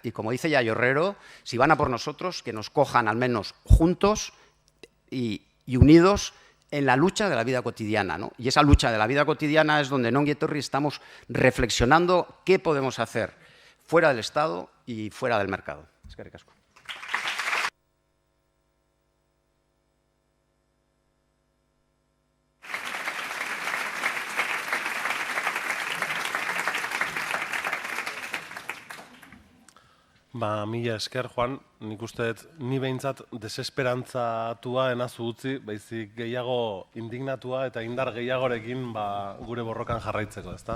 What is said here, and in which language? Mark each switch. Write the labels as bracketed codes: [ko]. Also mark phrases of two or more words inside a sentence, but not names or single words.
[es] Y como dice Yayo Herrero, si van a por nosotros, que nos cojan al menos juntos y unidos en la lucha de la vida cotidiana, ¿no? Y esa lucha de la vida cotidiana es donde en Ongi Etorri estamos reflexionando qué podemos hacer fuera del Estado y fuera del mercado. [eu] Eskerrik asko. Mila esker, Juan, nik uste ni behintzat desesperantzatua enazu utzi, baizik gehiago indignatua eta indar gehiagorekin gure borrokan jarraitzeko, ezta?